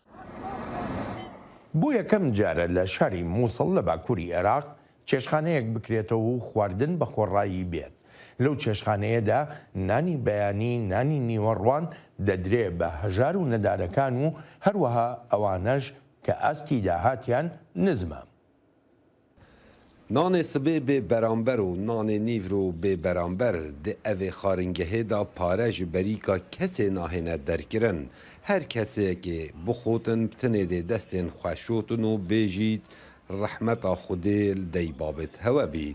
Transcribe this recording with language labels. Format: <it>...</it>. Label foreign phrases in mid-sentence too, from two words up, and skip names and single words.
<ckb>بۆ یەکەم جارە لە شاری مووسڵ لە باکووری عێراق چێشخانەیەک بکرێتەوە و خواردن بە خۆڕایی بێت. لەو چێشخانەیەدا نانی بەیانی، نانی نیوەڕوان دەدرێ بە هەژار و نەدارەکان و هەروەها ئەوانەش کە ئاستی داهاتیان نزمە.</ckb> <ku>نانê sibê bê beramber û nanê nîvr û bê beramber di evê xaringehê da pare ji berîka kesê nahêne derkirin. Her kesekê bixotin tinê dê destên xweşotin û bêjît rehmeta Xwedê li dey babet hewe bît.</ku>